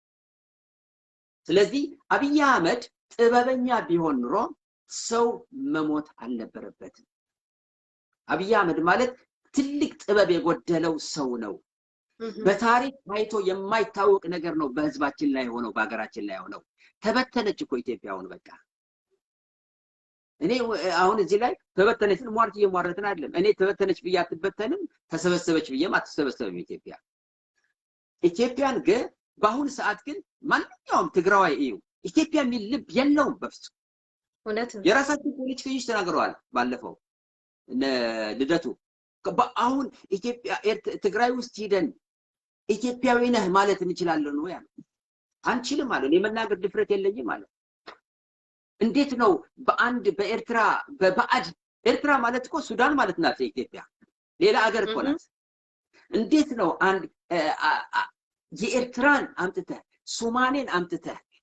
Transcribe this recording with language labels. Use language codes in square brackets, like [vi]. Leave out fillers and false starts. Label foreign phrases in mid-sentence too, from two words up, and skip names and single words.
[am] ስለዚህ አብይ አህመድ ጥበበኛ ቢሆን ኑሮ ሰው መሞት አልነበረበትም። አብይ አህመድ ማለት ትልቅ ጥበብ የጎደለው ሰው ነው። በታሪክ ታይቶ የማይታወቅ ነገር ነው በህዝባችን ላይ ሆነው በአገራችን ላይ ሆነው ተበተነች እኮ ኢትዮጵያውን በቃ እኔ አሁን እዚህ ላይ ተበተነች ሟርት እየሟረትን አይደለም እኔ ተበተነች ብዬ አትበተንም ተሰበሰበች ብዬ አትሰበሰብም ኢትዮጵያን ግን በአሁን ሰዓት ግን ማንኛውም ትግራዋይ እዩ ኢትዮጵያ የሚል ልብ የለውም በፍጹም እውነት ነው የራሳቸው ፖለቲከኞች ተናግረዋል ባለፈው ልደቱ አሁን ኢትዮጵያ ትግራይ ውስጥ ሄደን ኢትዮጵያዊ ነህ ማለት እንችላለን ነው ያለው አንችልም ማለት ነው የመናገር ድፍረት የለኝም ማለት እንዴት ነው በአንድ በኤርትራ በባዕድ ኤርትራ ማለት እኮ ሱዳን ማለት ናት ኢትዮጵያ ሌላ ሀገር እኮ ናት እንዴት ነው አንድ የኤርትራን አምጥተህ ሶማሌን አምጥተህ